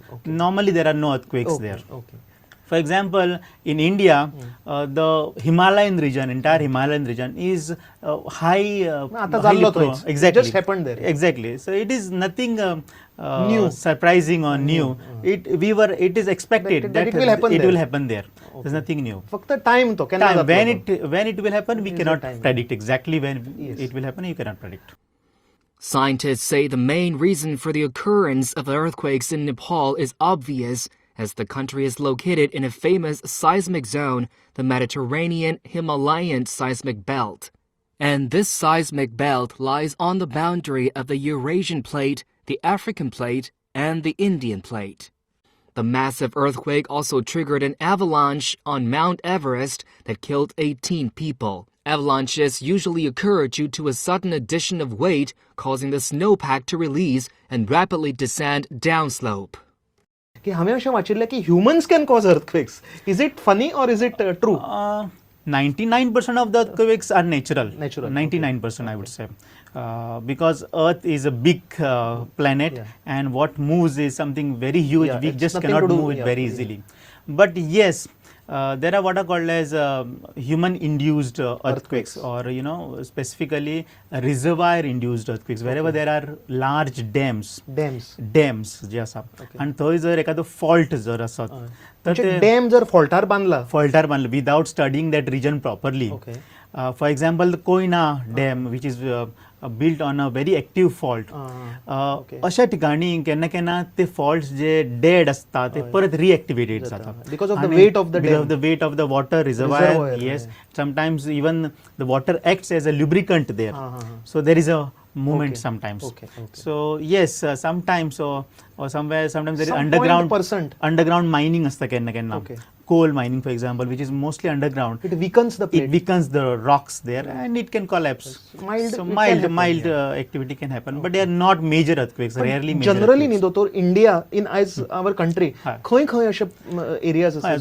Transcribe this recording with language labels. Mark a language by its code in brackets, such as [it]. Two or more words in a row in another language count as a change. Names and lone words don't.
[en] Normally there are no earthquakes there. For example, in India, the Himalayan region, entire Himalayan region is highly prone. Exactly. It just happened there. Exactly. So it is nothing new, surprising or new. It is expected that it will happen there. There's nothing new. [kok] फक्त time तो केन्ना जातलो. [en] When it will happen, we cannot predict exactly when it will happen. You cannot predict. Scientists say the main reason for the occurrence of earthquakes in Nepal is obvious, as the country is located in a famous seismic zone, the Mediterranean Himalayan seismic belt. And this seismic belt lies on the boundary of the Eurasian plate, the African plate, and the Indian plate. The massive earthquake also triggered an avalanche on Mount Everest that killed 18 people. Avalanches usually occur due to a sudden addition of weight, causing the snowpack to release and rapidly descend downslope. [kok] की हांवें अशें वाचिल्लें की [en] humans can cause earthquakes. Is it funny or is it true? 99% of the earthquakes are natural. 99% I would say. Because Earth is a big planet and what moves is something very huge. We just cannot move it very easily. But yes, there are what are called as human-induced earthquakes, or specifically reservoir-induced earthquakes, wherever there are large dams [kok] जे आसा आणि थंय जर एखादो fault जर आसत तर डॅम जर फॉल्टार बांदला [en] without studying that region properly. For example, the Koyna Dam, which is built on a very active fault. [kok] अशा ठिकाणी केन्ना केन्ना ते faults जे dead असता ते परत reactivated जातात. [en] Because of the weight of the dam. Because of the weight of the water reservoir. Yes. Sometimes even the water acts as a lubricant there. So there is a movement sometimes. So yes, sometimes or sometimes there is underground mining [kok] असता केन्ना केन्ना. [en] Coal mining, for example, which is mostly underground. It weakens the plate. It weakens the rocks there and it can collapse. Mild activity can happen, but they are not major earthquakes. Rarely major. Generally, Nidotor, India, as our country, areas.